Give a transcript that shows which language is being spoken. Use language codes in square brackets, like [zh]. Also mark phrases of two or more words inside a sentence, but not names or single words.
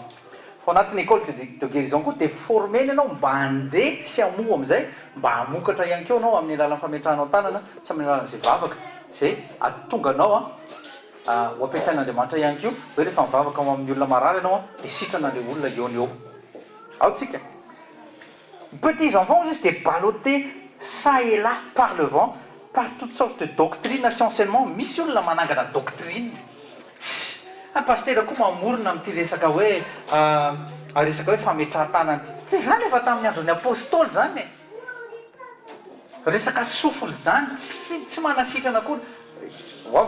[mg] Fa anatin'ny [fr] école de guérison [mg] koa dia formena ianao mba handeha sy hamoa amin'izay mba hamokatra ihany keo anao amin'ny alalan'ny fametranao tanana sy amin'ny alalan'izay vavaka zay atonga anao ho ampiasain'Andriamanitra ihany keo hoe rehefa mivavaka amin'ny olona marary ianao dia sitrana le olona eo ny eo. Ao tsika [fr] petits enfants [mg] izy dia [fr] ballottés ça et là par le vent par toutes sortes de doctrines sy enseignements. [mg] Misy olona manangana [fr] doctrine pasteur [mg] koa mamorona amin'ity resaka hoe resaka hoe fametrahan-tanana ty tsy zany efa tamin'ny andron'ny apôstôly zany resaka sofle zany tsy manasitrana koa ho avy